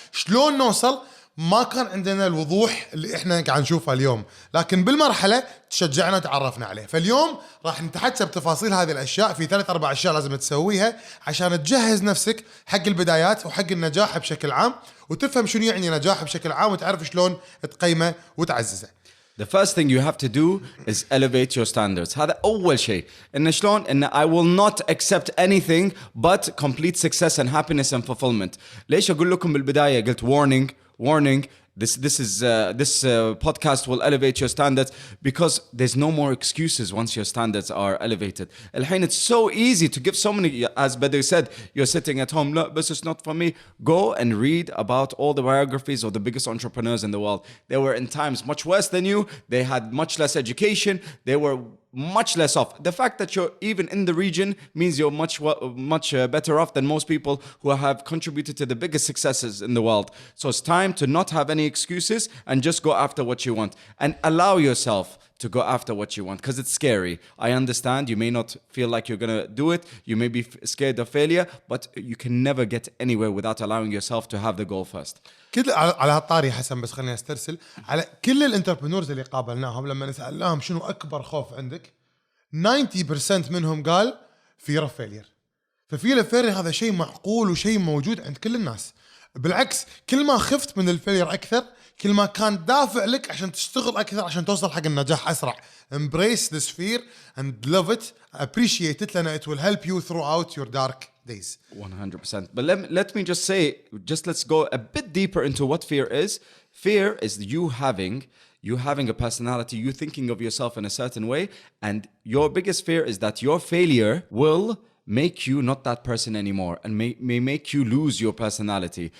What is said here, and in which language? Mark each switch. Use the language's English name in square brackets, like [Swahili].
[Arabic] شلون نوصل؟ ما كان عندنا الوضوح اللي احنا قاعد نشوفه اليوم، لكن بالمرحلة تشجعنا وتعرفنا عليه. فاليوم راح نتحدث بتفاصيل هذه الأشياء، في 3-4 أشياء لازم تسويها عشان تجهز نفسك حق البدايات وحق النجاح بشكل عام، وتفهم شنو يعني نجاح بشكل عام، وتعرف شلون تقيمه وتعززه. [English] The first thing you have to do is elevate your standards. [Arabic] هذا أول شيء. إن شلون إن [English] I will not accept anything but complete success and happiness and fulfillment. [Arabic] ليش أقول لكم بالبداية قلت warning. [English] This podcast will elevate your standards because there's no more excuses once your standards are elevated. [Arabic] الحين [English] it's so easy to give so many, as Bedu said, you're sitting at home, look, this is not for me. Go and read about all the biographies of the biggest entrepreneurs in the world. They were in times much worse than you. They had much less education. They were much less off. The fact that you're even in the region means you're much better off than most people who have contributed to the biggest successes in the world. So it's time to not have any excuses and just go after what you want and allow yourself to go after what you want, because it's scary. I understand you may not feel like you're gonna do it, you may be scared of failure, but you can never get anywhere without allowing yourself to have the goal first. [Arabic] كل على هالطاري حسن، بس خليني استرسل على كل الانتربرنورز اللي قابلناهم. لما نسألهم شنو أكبر خوف عندك، 90% منهم قال [English] fear of failure. ففير of failure [Arabic] هذا شيء معقول وشيء موجود عند كل الناس. بالعكس، كل ما خفت من الفيلير أكثر، كل ما كان دافع لك عشان تشتغل أكثر عشان توصل حق النجاح أسرع. [English] Embrace this fear and love it, appreciate it, لأن it will help you throughout your dark days. 100%. But let me just say, let's go a bit deeper into what fear is. Fear is you having a personality, you thinking of yourself in a certain way, and your biggest fear is that your failure will make you not that person anymore and may make you lose your personality.